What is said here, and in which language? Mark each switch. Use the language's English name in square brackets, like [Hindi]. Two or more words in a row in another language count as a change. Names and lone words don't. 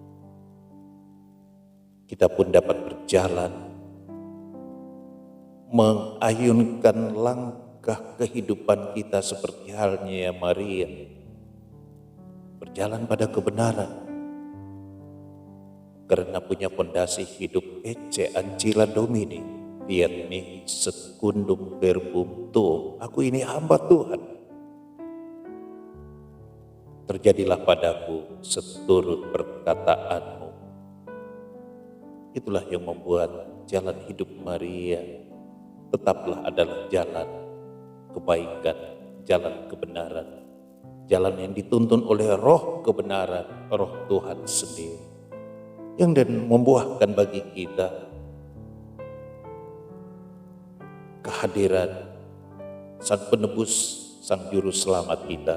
[Indonesian] kita pun dapat berjalan mengayunkan langkah kehidupan kita seperti halnya Maria, berjalan pada kebenaran, karena punya fondasi hidup [Latin] ecce ancilla Domini, fiat mihi secundum verbum tuum. [Indonesian] Aku ini hamba Tuhan, terjadilah padaku seturut perkataanmu. Itulah yang membuat jalan hidup Maria tetaplah adalah jalan kebaikan, jalan kebenaran, jalan yang dituntun oleh roh kebenaran, roh Tuhan sendiri, yang dan membuahkan bagi kita kehadiran Sang Penebus, Sang Juru Selamat kita.